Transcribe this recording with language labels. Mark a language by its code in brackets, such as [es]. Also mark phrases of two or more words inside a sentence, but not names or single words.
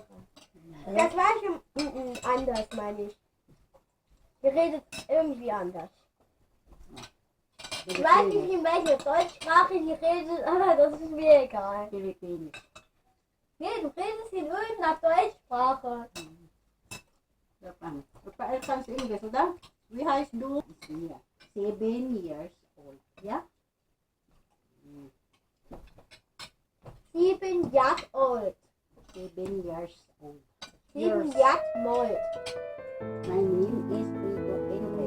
[de] Das war schon anders, meine ich. Die redet irgendwie anders. Ich weiß nicht, in welcher Deutschsprache die redet, aber das ist mir egal. Philippines. Nee, du redest in irgendeiner Deutschsprache. [tl] Japan. Paano sa English, udah? [en] We have do 7 years old. Yeah? [de] 7 Jahre alt. [en] 7 years old. [de] 7 Jahre alt. [en] My name is Rico English.